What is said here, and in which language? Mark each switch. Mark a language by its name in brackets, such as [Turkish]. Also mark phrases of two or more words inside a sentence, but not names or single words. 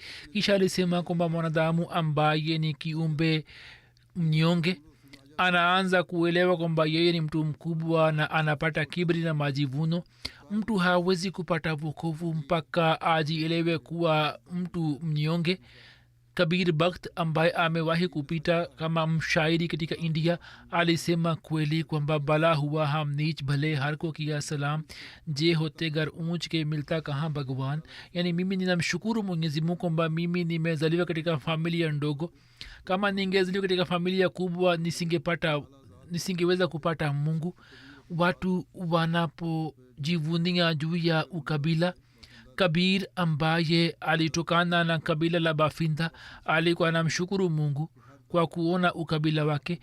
[Swahili] kisha alisema kwamba mwanadamu ambaye ni kiumbe mnyonge anaanza kuelewa kwamba yeye ni mtu mkubwa na anapata kibri na majivuno. mtu hawezi kupata wokovu mpaka ajielewe kuwa mtu mnyonge. kabir bakht ambaye amewahi kupita kama mshairi katika india alisema kweli kwamba [Hindi] भला हुआ हम नीच भले हर को किया सलाम जे होते घर ऊंच के मिलता कहाँ भगवान. [Swahili] yani mimi ninamshukuru mwenyezi mungu kwamba mimi nimezaliwa katika familia ndogo. kama ningezaliwa katika familia kubwa nisingeweza kupata mungu. watu wanapojivunia juu ya ukabila, kabir ambaye alitokana na kabila la bafinda alikuwa anamshukuru mungu kwa kuona ukabila wake.